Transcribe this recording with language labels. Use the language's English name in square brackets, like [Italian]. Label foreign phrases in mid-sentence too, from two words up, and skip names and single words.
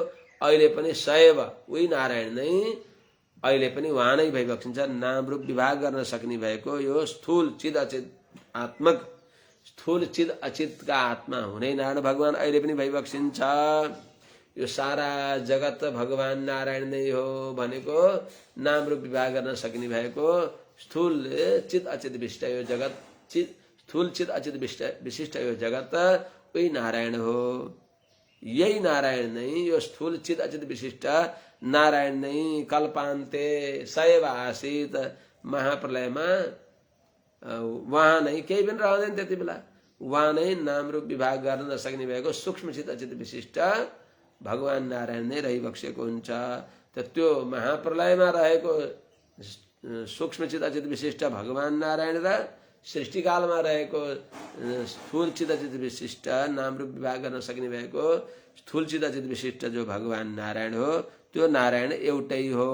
[Nepali] अहिले पनि सैव उही नारायण नै अहिले पनि वहाँ नै भइबक्सिन्छ। नाम रूप विभाग गर्न सक्ने भएको यो स्थूल चिद अचित आत्मक स्थूल चिद अचितका आत्मा हुने नारायण भगवान अहिले पनि भइबक्सिन्छ। यो सारा जगत भगवान नारायण नै हो भनेको नाम रूप विभाग गर्न सकिने भएको स्थूल चित अचित विशिष्ट यो जगत स्थूल चित अचित विशिष्ट यो जगत उही नारायण हो। यही नारायण नै यो स्थूल चित अचित विशिष्ट नारायण नै [Sanskrit] कल्पान्ते सैव आसीत [Nepali] महाप्रलयमा वहाँ नै केही पनि रहँदैन। त्यति बेला वहाँ नै नाम रूप विभाग गर्न नसक्ने भएको सूक्ष्म चित अचित विशिष्ट भगवान नारायण नै रहिबक्सेको हुन्छ। त त्यो महाप्रलयमा रहेको सूक्ष्म चित अचित विशिष्ट भगवान नारायण र सृष्टिकालमा रहेको स्थूल चित अचित विशिष्ट नाम रूप विभाग गर्न सक्ने भएको स्थूल चित अचित विशिष्ट जो भगवान नारायण हो त्यो नारायण एउटै हो।